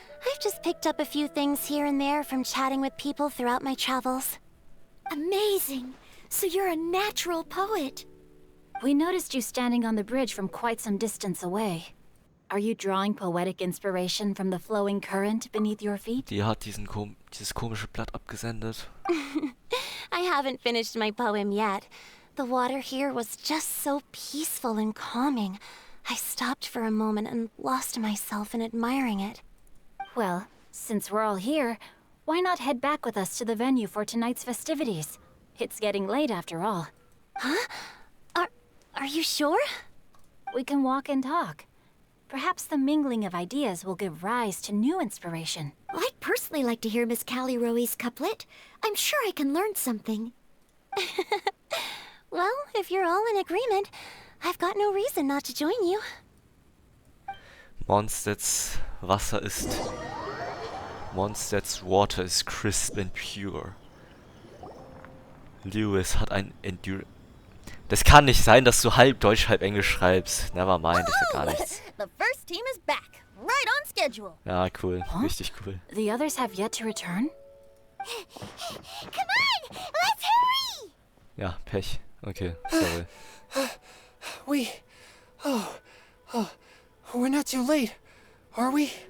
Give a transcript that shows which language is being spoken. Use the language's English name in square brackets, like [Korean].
[English] I've just picked up a few things here and there from chatting with people throughout my travels. Amazing. So you're a natural poet. We noticed you standing on the bridge from quite some distance away. Are you drawing poetic inspiration from the flowing current beneath your feet? [German] Die hat dieses komische Blatt abgesendet. [English] I haven't finished my poem yet. The water here was just so peaceful and calming. I stopped for a moment and lost myself in admiring it. Well, since we're all here, why not head back with us to the venue for tonight's festivities? It's getting late after all. Are you sure? We can walk and talk. Perhaps the mingling of ideas will give rise to new inspiration. I'd personally like to hear Miss Callie Rowe's couplet. I'm sure I can learn something. Well, if you're all in agreement, I've got no reason not to join you. [German] Mondstedt's Wasser ist... [English] Mondstedt's water is crisp and pure. [German] Lewis hat ein Das kann nicht sein, dass du halb Deutsch, halb Englisch schreibst. Nevermind, ich sag gar nichts. [English] The first team is back, right on schedule. [German] Ja, cool. Richtig cool. [English] The others have yet to return? Come on, let's hurry! [German] Ja, Pech. Okay, sorry. [English] We're not too late, are we?